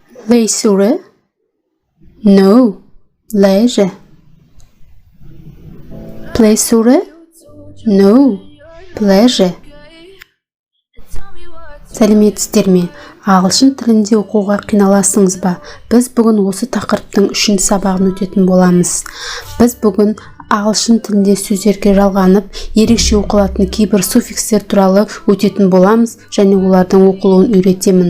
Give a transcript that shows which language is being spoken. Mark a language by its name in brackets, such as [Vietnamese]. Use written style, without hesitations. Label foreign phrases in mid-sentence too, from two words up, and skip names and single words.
[English] Play sure? No. Leisure. Play sure? No. Pleasure. [Kazakh] Сәлеметсіздер ме? Ағылшын тілінде оқуға қиналасыңыз ба? Біз бүгін осы тақырыптың 3-ші сабағын өтетін боламыз. Біз бүгін ағылшын тілінде сөздерге жалғанып, ерекше оқылатын кейбір суффикстер туралы өтетін боламыз және олардың оқылуын үйретемін.